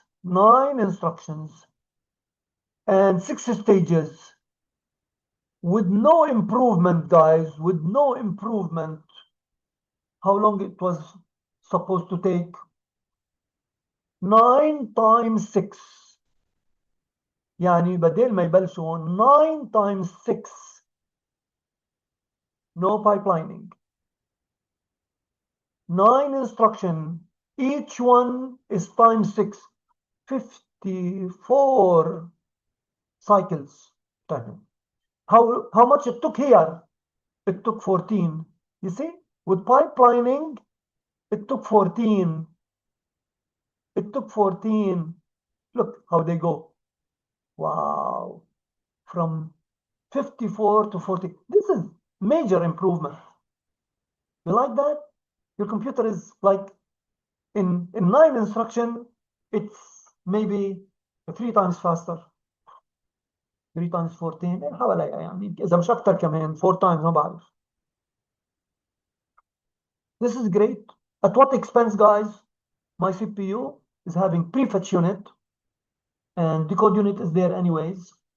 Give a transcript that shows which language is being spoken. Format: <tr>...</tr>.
<en>9 instructions. And 6 stages. With no improvement, guys. With no improvement. How long it was supposed to take? 9 times 6.</en> <ar>يعني بدل ما يبلشوا 9 times 6.</ar> <en>No pipelining. 9 instruction. Each one is times 6. 54 cycles. How much it took here? It took 14. You see? With pipelining, it took 14. It took 14. Look how they go. Wow. From 54 to 40. This is major improvement. You like that? Your computer is like in 9 instruction, it's maybe 3 times faster. 3 times 14</en> <ar>حوالي يعني إذا مش أكتر كمان 4 times ما بعرف.</ar> <en>This is great. At what expense, guys? My CPU is having prefetch unit and decode unit is there anyways.</en>